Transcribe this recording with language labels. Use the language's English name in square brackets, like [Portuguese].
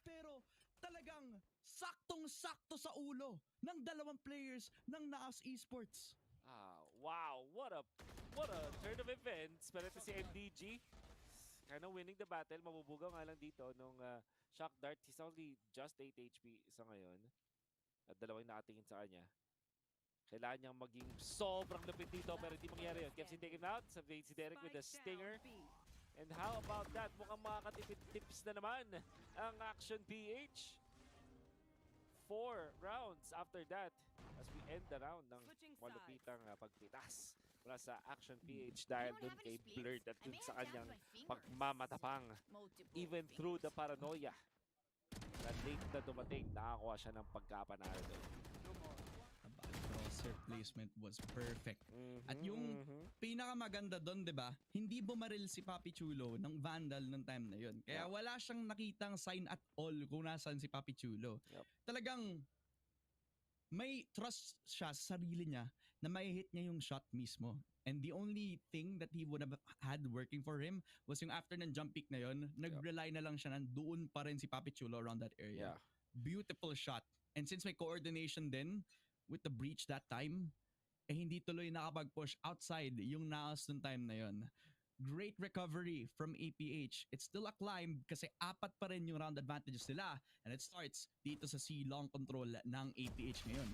[Filipino] Pero talagang saktong-sakto sa ulo ng dalawang players ng NAOS Esports. [English] Wow, what a turn of events. [Filipino] Pero ito si MDG, [English] kind of winning the battle. [Filipino] Mabubugaw nga lang dito nung shock dart. [English] He's only just 8 HP [Filipino] sa ngayon. At dalawang nakatingin sa kanya. Kailangan niyang maging sobrang lupit dito pero hindi mangyari yun. [English] Kevsin take him out. Sabihin si Derek with a stinger. And how about that? [Filipino] Mukhang makakatipid tips na naman ang Action PH. 4 rounds after that as we end the round ng malupitang pagpitas mula sa Action PH dahil dun kay Blurred at dun sa kanyang pagmamatapang. [English] Even through the paranoia [Filipino] na late na dumating, nakakuha siya ng pagkapanalo doon. [English] Crosser placement was perfect. [Filipino] At yung pinakamaganda doon, 'di ba? Hindi bumaril si Papi Chulo ng Vandal ng time na 'yon. Kaya wala siyang nakitang sign at all kung nasaan si Papi Chulo. Talagang may trust siya sa sarili niya na mai-hit niya yung shot mismo. [English] And the only thing that he would have had working for him was yung after ng jump pick na yon, [Filipino] nag-rely na lang siya na doon pa rin si Papi Chulo around that area. [English] Beautiful shot. [Filipino] And since may coordination din [English] with the breach that time, [Filipino] eh hindi tuloy nakapag-push outside yung NAOS nung time na yon. [English] Great recovery from APH. It's still a climb [Filipino] kasi 4 pa rin yung [English] round advantages nila. And it starts [Filipino] dito sa [English] C-long control ng APH ngayon.